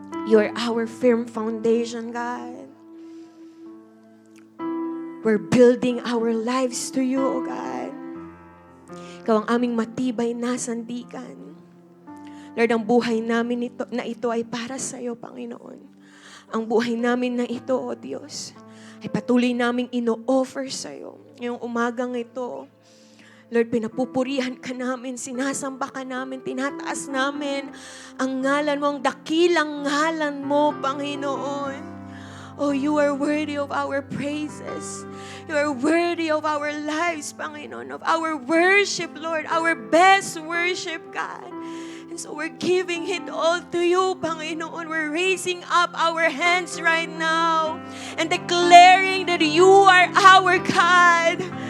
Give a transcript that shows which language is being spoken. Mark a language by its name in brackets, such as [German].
[English] You are our firm foundation, God. We're building our lives to you, O God. [Filipino] Ikaw ang aming matibay na sandigan. Lord, ang buhay namin ito ay para sa iyo, Panginoon. Ang buhay namin na ito, O Diyos, ay patuloy naming ino-offer sa iyo. Ngayong umagang ito, Lord, pinapupurihan ka namin, sinasamba ka namin, tinataas namin ang ngalan mo, ang dakilang ngalan mo, Panginoon. [English] Oh, you are worthy of our praises. You are worthy of our lives, Panginoon, of our worship, Lord, our best worship, God. And so we're giving it all to you, Panginoon. We're raising up our hands right now and declaring that you are our God.